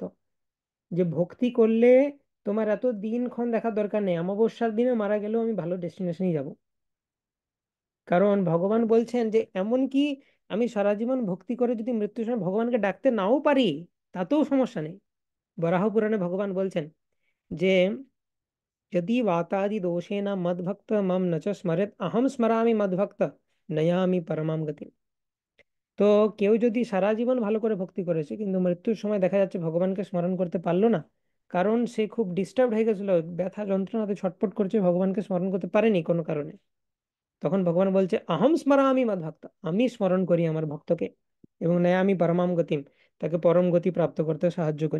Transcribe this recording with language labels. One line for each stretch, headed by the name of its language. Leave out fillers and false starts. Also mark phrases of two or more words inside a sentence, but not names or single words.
Bangla: যে ভক্তি করলে তোমার এত দিনক্ষণ দেখার দরকার নেই, অমাবস্যার দিনে মারা গেলেও আমি ভালো ডেস্টিনেশনেই যাব। কারণ ভগবান বলছেন যে এমন কি আমি সারা জীবন ভক্তি করে যদি মৃত্যুর সময় ভগবানকে ডাকতে নাও পারি, তাতেও সমস্যা নেই। বরাহ পুরাণে ভগবান বলছেন যে যদি
Sanskrit: वातादि दोषेण मद्भक्त मम न च स्मरेत अहम स्मरामि मद्भक्त नयामि परमाम गति।
Bangla: তো কেউ যদি সারা জীবন ভালো করে ভক্তি করেছে কিন্তু মৃত্যুর সময় দেখা যাচ্ছে ভগবানকে স্মরণ করতে পারলো না, কারণ সে খুব ডিস্টার্ব হয়ে গেছিল, ব্যথা যন্ত্রণাতে ছটফট করছে, ভগবানকে স্মরণ করতে পারেনি কোনো কারণে, তখন ভগবান বলছে
Sanskrit: আহম স্মরামি মদ্ভক্ত,
Bangla: আমি স্মরণ করি আমার ভক্তকে এবং
Sanskrit: নয়ামি পরমাম গতিম,
Bangla: তাকে পরম গতি প্রাপ্ত করতে সাহায্য করি।